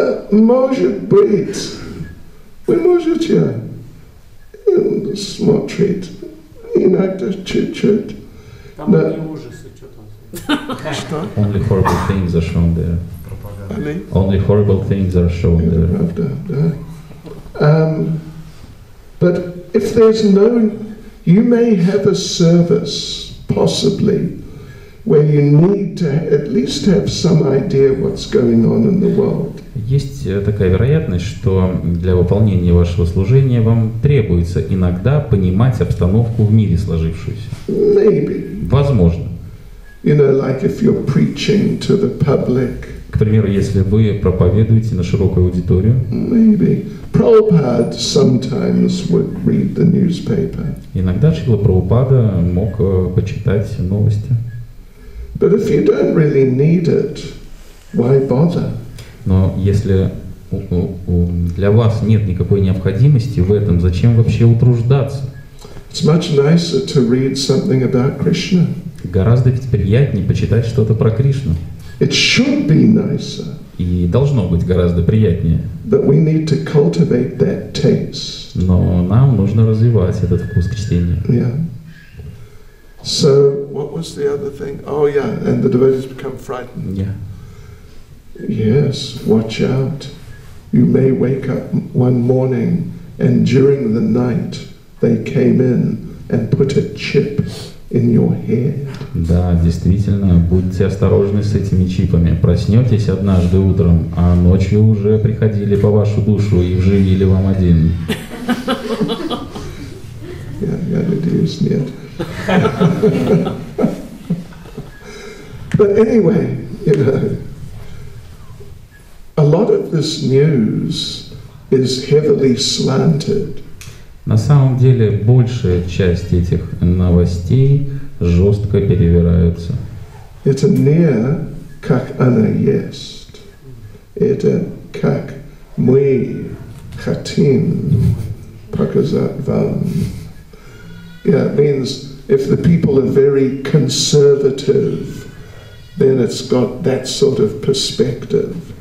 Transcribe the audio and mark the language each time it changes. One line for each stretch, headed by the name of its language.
Russian: Может быть, вы можете смотреть иногда чуть-чуть. Там одни ужасы, что там. Что?
English: Only horrible things are shown there. Only horrible things are shown there.
Russian: Правда, да.
English: But if there's no, you may have a service, possibly, where you need to at least have some idea what's going on in the world.
Russian: Есть такая вероятность, что для выполнения вашего служения вам требуется иногда понимать обстановку в мире сложившуюся.
English: Maybe.
Russian: Возможно.
English: You know, like if you're preaching to the public.
Russian: К примеру, если вы проповедуете на широкую аудиторию.
English: Maybe. Prabhupada sometimes would read the newspaper.
Russian: Иногда Шрила Прабхупада мог почитать новости.
English: But if you don't really need it, why bother?
Russian: Но если для вас нет никакой необходимости в этом, зачем вообще утруждаться?
English: It's much nicer to read something about Krishna.
Russian: Гораздо ведь приятнее почитать что-то про Кришну.
English: It should be nicer.
Russian: И должно быть гораздо приятнее.
English: But we need to cultivate that taste.
Russian: Но нам нужно развивать этот вкус к чтению.
English: Yeah. So, what was the other thing? Oh yeah, and the devotees become frightened. Yeah. Yes, watch out. You may wake up one morning and during the night they came in and put a chip in your head.
Russian: Да, действительно, будьте осторожны с этими чипами. Проснетесь однажды утром, а ночью уже приходили по вашу душу и вживили вам один. Я надеюсь, нет.
English: But anyway, you know, a lot of this news is heavily slanted.
Russian: На самом деле, большая часть этих новостей жестко перевираются. Это не как она есть. Это как мы хотим показать вам.
English: Yeah, it means if the people are very conservative, then it's got that sort of perspective.